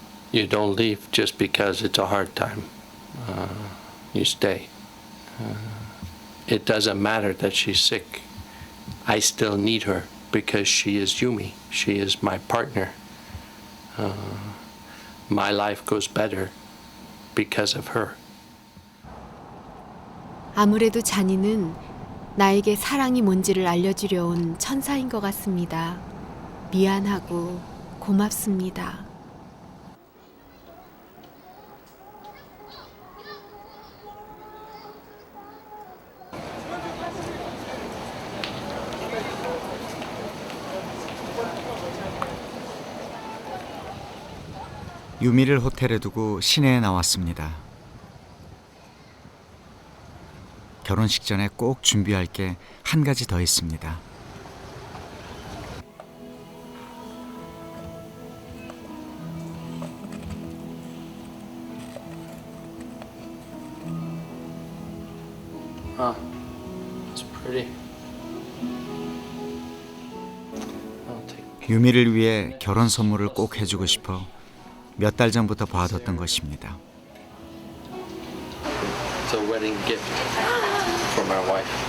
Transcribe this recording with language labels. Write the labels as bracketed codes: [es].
[en] You don't leave just because it's a hard time. You stay. It doesn't matter that she's sick. I still need her because she is Yumi. She is my partner. My life goes better because of her. [ko] 아무래도 자니는 나에게 사랑이 뭔지를 알려주려 온 천사인 것 같습니다. 미안하고 고맙습니다. 유미를 호텔에 두고 시내에 나왔습니다. 결혼식 전에 꼭 준비할 게 한 가지 더 있습니다. [en] Ah, it's pretty. I'll take. [ko] 유미를 위해 결혼 선물을 꼭 해주고 싶어 몇 달 전부터 봐뒀던 것입니다. [en] It's a wedding gift for my wife.